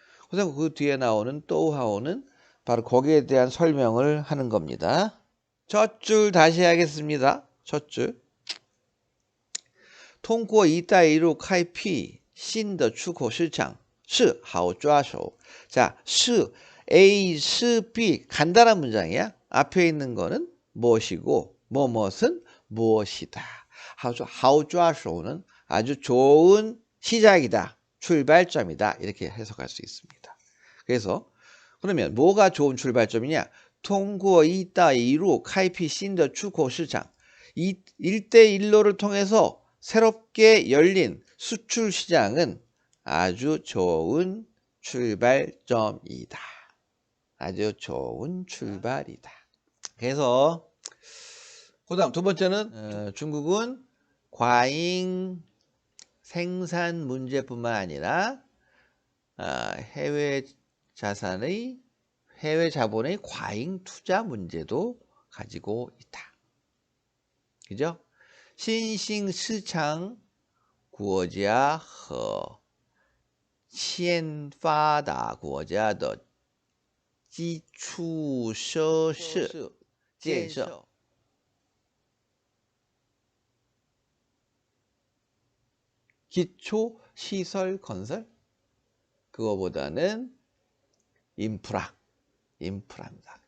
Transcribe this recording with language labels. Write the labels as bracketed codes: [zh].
[ko] 그래서 그 뒤에 나오는 또하오는 바로 거기에 대한 설명을 하는 겁니다. 첫 줄 다시 하겠습니다. 첫 줄. [zh] 通过一带一路开辟新的出口市场是好抓手. [ko] 자, 是 A, 是 B 간단한 문장이야. 앞에 있는 거는 무엇이고 무엇은 무엇이다. 好抓手는 아주 좋은 시작이다. 출발점이다. 이렇게 해석할 수 있습니다. 그래서 그러면 뭐가 좋은 출발점이냐? [zh] 通过一带一路开辟新的出口市场. [ko] 이 1대1로를 통해서 새롭게 열린 수출 시장은 아주 좋은 출발점이다. 아주 좋은 출발이다. 그래서 그다음 두 번째는 중국은 과잉 생산 문제뿐만 아니라 해외 자본의 과잉 투자 문제도 가지고 있다. 그죠? [zh] 新兴市场国家和欠发达国家的基础设施建设 [ko] 기초 시설 건설 그거보다는 인프라입니다.